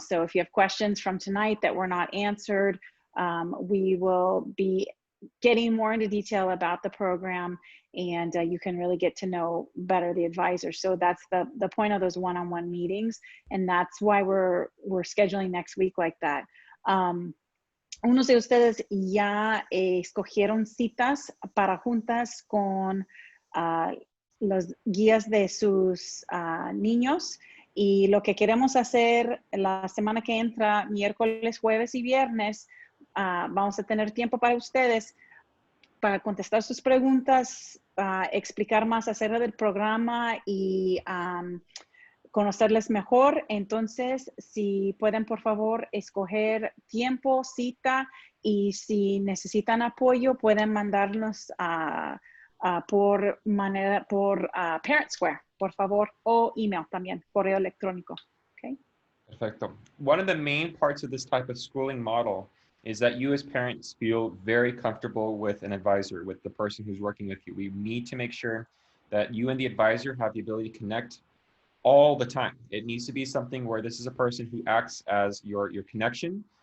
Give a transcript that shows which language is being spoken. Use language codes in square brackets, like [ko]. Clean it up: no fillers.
[en] So if you have questions from tonight that were not answered, we will be getting more into detail about the program, and you can really get to know better the advisor. So that's the point of those one-on-one meetings, and that's why we're scheduling next week like that. [es] Unos de ustedes ya escogieron citas para juntas con los guías de sus niños. Y lo que queremos hacer la semana que entra, miércoles, jueves y viernes, vamos a tener tiempo para ustedes para contestar sus preguntas, explicar más acerca del programa y conocerles mejor. Entonces, si pueden, por favor, escoger tiempo, cita, y si necesitan apoyo, pueden mandarnos por Parent Square, por favor, o email también, correo electrónico. [en] Okay. [es] Perfecto. [en] One of the main parts of this type of schooling model is that you as parents feel very comfortable with an advisor, with the person who's working with you. We need to make sure that you and the advisor have the ability to connect all the time. It needs to be something where this is a person who acts as your connection